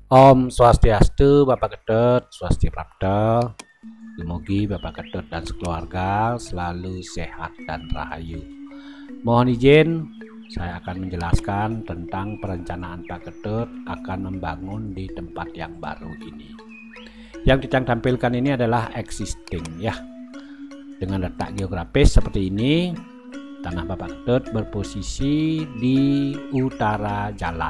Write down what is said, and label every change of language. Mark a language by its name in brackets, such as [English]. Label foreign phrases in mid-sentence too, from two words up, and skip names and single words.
[Balinese] Om Swastiastu, Bapak Ketut, Swasti Prapta. [Indonesian] Semoga Bapak Ketut dan sekeluarga selalu sehat dan rahayu. Mohon izin, saya akan menjelaskan tentang perencanaan Pak Ketut akan membangun di tempat yang baru ini. Yang kita tampilkan ini adalah existing ya. Dengan letak geografis seperti ini, tanah Bapak Ketut berposisi di utara jalan.